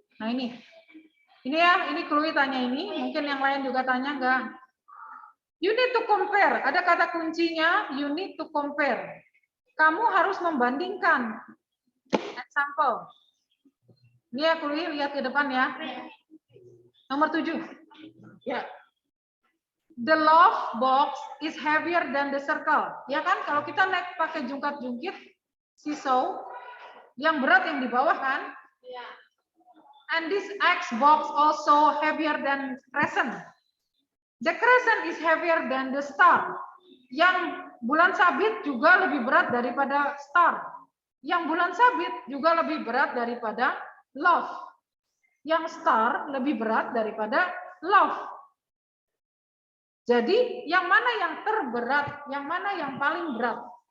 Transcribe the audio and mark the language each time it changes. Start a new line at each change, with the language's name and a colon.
Indonesian: Nah ini ya, ini Chloe tanya ini. Mungkin yang lain juga tanya enggak?
English: You need to compare.
Indonesian: Ada kata kuncinya,
English: you need to compare.
Indonesian: Kamu harus membandingkan. Example. Ini ya, Chloe, lihat ke depan ya. Nomor 7. Ya.
English: The love box is heavier than the circle.
Indonesian: Ya kan, kalau kita naik pakai jungkat-jungkit, seesaw, yang berat yang di bawah kan?
English: And this X box also heavier than crescent. The crescent is heavier than the star.
Indonesian: Yang bulan sabit juga lebih berat daripada star. Yang bulan sabit juga lebih berat daripada love. Yang star lebih berat daripada love. Jadi, yang mana yang terberat, yang mana yang paling berat?